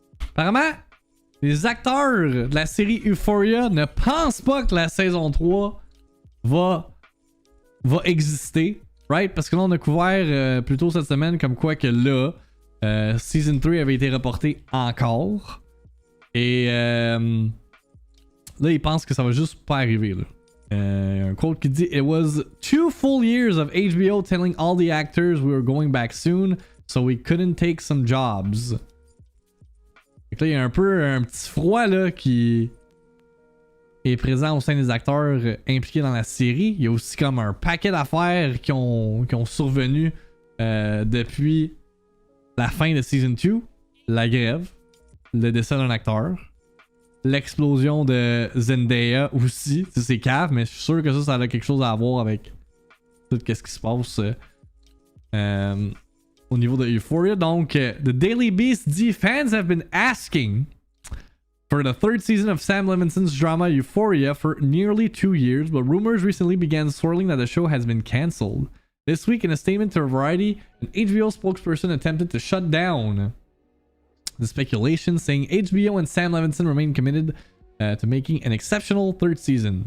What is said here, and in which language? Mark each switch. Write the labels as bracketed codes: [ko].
[fr] Apparemment, les acteurs de la série Euphoria ne pensent pas que la saison 3 va exister, [en] right? [fr] Parce que là, on a couvert plus tôt cette semaine comme quoi que là, Season 3 avait été reporté encore. Et là, ils pensent que ça va juste pas arriver, là. Un quote qui dit: [en] It was 2 full years of HBO telling all the actors we were going back soon, so we couldn't take some jobs. [fr] Fait que là, il y a un petit froid là qui est présent au sein des acteurs impliqués dans la série. Il y a aussi comme un paquet d'affaires qui ont survenu depuis la fin de Season 2. La grève, le décès d'un acteur, l'explosion de Zendaya aussi. C'est cave, mais je suis sûr que ça a quelque chose à voir avec tout ce qui se passe au niveau de Euphoria. Donc, [en] The Daily Beast [fr] dit [en] fans have been asking for the third season of Sam Levinson's drama Euphoria for nearly 2 years, but rumors recently began swirling that the show has been cancelled. This week, in a statement to Variety, an HBO spokesperson attempted to shut down the speculation, saying HBO and Sam Levinson remain committed to making an exceptional third season.